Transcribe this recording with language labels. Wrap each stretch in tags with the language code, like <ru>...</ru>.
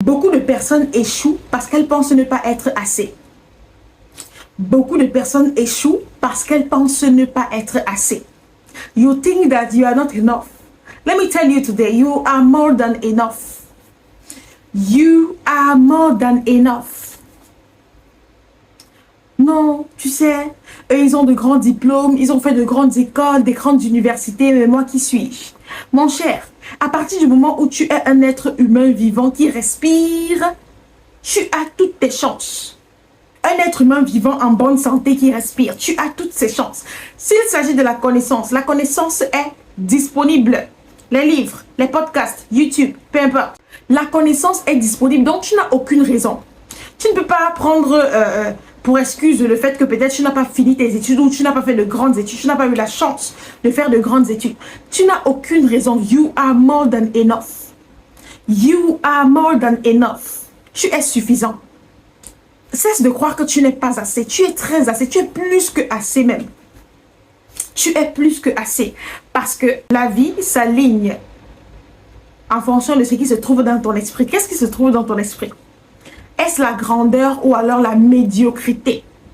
<fr>Beaucoup de personnes échouent parce qu'elles pensent ne pas être assez. Beaucoup de personnes échouent parce qu'elles pensent ne pas être assez.</fr> <en>You think that you are not enough. Let me tell you today, you are more than enough. You are more than enough.</en> <fr>Non, tu sais, eux, ils ont de grands diplômes, ils ont fait de grandes écoles, des grandes universités, mais moi, qui suis-je? Mon cher, à partir du moment où tu es un être humain vivant qui respire, tu as toutes tes chances. Un être humain vivant en bonne santé qui respire, tu as toutes ses chances. S'il s'agit de la connaissance est disponible. Les livres, les podcasts, YouTube, peu importe. La connaissance est disponible, donc tu n'as aucune raison. Tu ne peux pas prendre pour excuse le fait que peut-être tu n'as pas fini tes études ou tu n'as pas fait de grandes études, tu n'as pas eu la chance de faire de grandes études. Tu n'as aucune raison.</fr> <en>You are more than enough. You are more than enough.</en> <fr>Tu es suffisant. Cesse de croire que tu n'es pas assez. Tu es très assez. Tu es plus que assez même. Tu es plus que assez. Parce que la vie s'aligne en fonction de ce qui se trouve dans ton esprit. Qu'est-ce qui se trouve dans ton esprit? Est-ce la grandeur ou alors la médiocrité?</fr>